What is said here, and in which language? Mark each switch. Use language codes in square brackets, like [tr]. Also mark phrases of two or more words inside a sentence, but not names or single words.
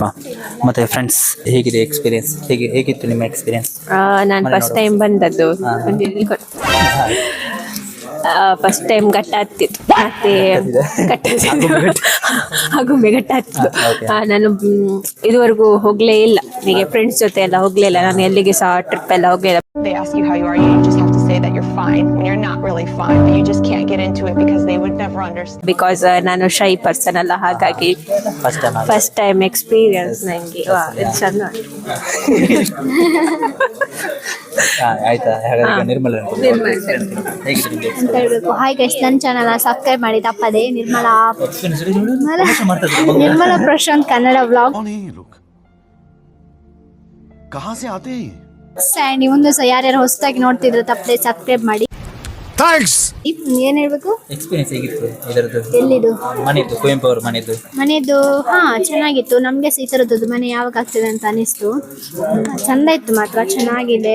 [kn] ಮತ್ತೆ ಫ್ರೆಂಡ್ಸ್, ಹೇಗಿದೆ ಎಕ್ಸ್ಪೀರಿಯನ್ಸ್? ಹೇಗಿತ್ತು ನಿಮ್ಮ ಎಕ್ಸ್ಪೀರಿಯನ್ಸ್? ನಾನು [en] first time [kn] ಬಂದದ್ದು. [en] first time [kn] ಘಟ್ಟ ಹತ್ತಿತ್ತು, ಮತ್ತೆ ಆಗುಂಬೆ ಘಟ್ಟ ಹತ್ತಿತ್ತು. ನಾನು ಇದುವರೆಗೂ ಹೋಗ್ಲೇ ಇಲ್ಲ, ಹೀಗೆ ಫ್ರೆಂಡ್ಸ್ ಜೊತೆ ಎಲ್ಲ ಹೋಗ್ಲೇ ಇಲ್ಲ. ನಾನು ಎಲ್ಲಿಗೆ ಸಹ ಟ್ರಿಪ್ ಎಲ್ಲ ಹೋಗ್ಲಿಲ್ಲ. [en] They ask you how you are, you just have to say that you're fine when you're not really fine, but you just can't get into it because they would never understand. [kn] ಬಿಕಾಸ್ ನಾನು [en] shy person [kn] ಅಲ್ಲ, ಹಾಗಾಗಿ [en] first time experience [kn] ನನಗೆ. ಚಂದ. ಆಯ್ತಾ? ಹಾಗಾದ್ರೆ ನಿರ್ಮಲ ಅಂತ ಹೇಳ್ಬೇಕು. [en] hi guys, [kn] ನನ್ನ ಚಾನಲ್ ಸಬ್ಸ್ಕ್ರೈಬ್ ಮಾಡಿ ತಪ್ಪದೆ. ನಿರ್ಮಲಾ ಪ್ರಶಾಂತ್ ಕನ್ನಡ ವ್ಲಾಗ್. [hi] कौन है ये लोग? कहाँ से आते हैं? [kn] ಆ್ಯಂಡ್ ಈ ಒಂದು ಯಾರ್ಯಾರು ಹೊಸದಾಗಿ ನೋಡ್ತಿದ್ರೆ ತಪ್ಪದೆ ಸಬ್ಸ್ಕ್ರೈಬ್ ಮಾಡಿ. थैंक्स. ಏನ್ ಹೇಳ್ಬೇಕು? ಎಕ್ಸ್ಪೀರಿಯನ್ಸ್ ಹೇಗಿತ್ತು ಇದರದ್ದು? ಎಲ್ಲಿದು ಮನೆದು, ಕುವೆಂಪು ಅವ್ರ ಮನೆದು. ಮನೆದು ಚೆನ್ನಾಗಿತ್ತು. ನಮಗೆ ಈ ಥರದ್ದು ಮನೆ ಯಾವಾಗ ಆಗ್ತದೆ ಅಂತ ಅನಿಸ್ತು. ಚಂದ ಇತ್ತು ಮಾತ್ರ, ಚೆನ್ನಾಗಿದೆ.